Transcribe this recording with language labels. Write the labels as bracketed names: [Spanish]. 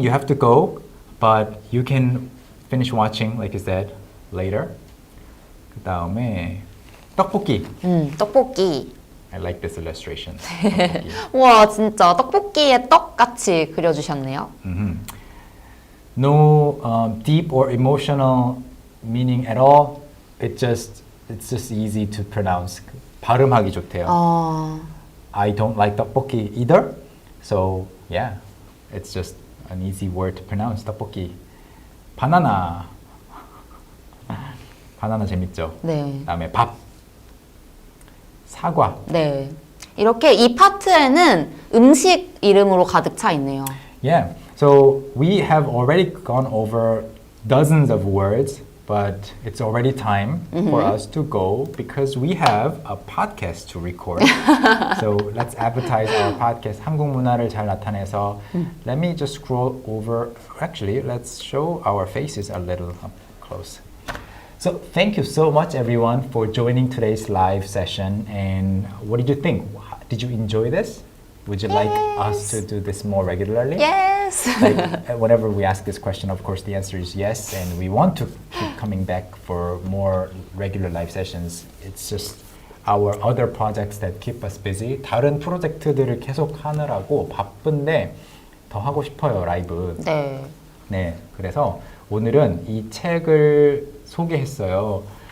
[English] You have to go, but you can finish watching, like you said, later. [Korean] 그다음에 떡볶이. 떡볶이. [English] I like this illustration. [Korean] 떡볶이. 와, 진짜 떡볶이에 떡같이 그려주셨네요. [English] No deep or emotional meaning at all. It's just easy to pronounce. [Korean] 발음하기 좋대요. [English] I don't like 떡볶이 either. So yeah, it's just an easy word to pronounce. [Korean] 떡볶이. 바나나. 바나나 재밌죠? 네. 그다음에 밥. 사과. 네. 이렇게 이 파트에는 음식 이름으로 가득 차 있네요. [English] Yeah. So we have already gone over dozens of words, but it's already time for us to go because we have a podcast to record. So let's advertise our podcast. [Korean] 한국 문화를 잘 나타내서. [English] Let me just scroll over. Actually, let's show our faces a little up close. So thank you so much, everyone, for joining today's live session. And what did you think? Did you enjoy this? Would you like us to do this more regularly? Yes. Like, whenever we ask this question, of course, the answer is yes. And we want to keep coming back for more regular live sessions. It's just our other projects that keep us busy. [Korean] 다른 프로젝트들을 계속 하느라고 바쁜데 더 하고 싶어요, 라이브. 네. 네, 그래서 오늘은 이 책을 소개했어요.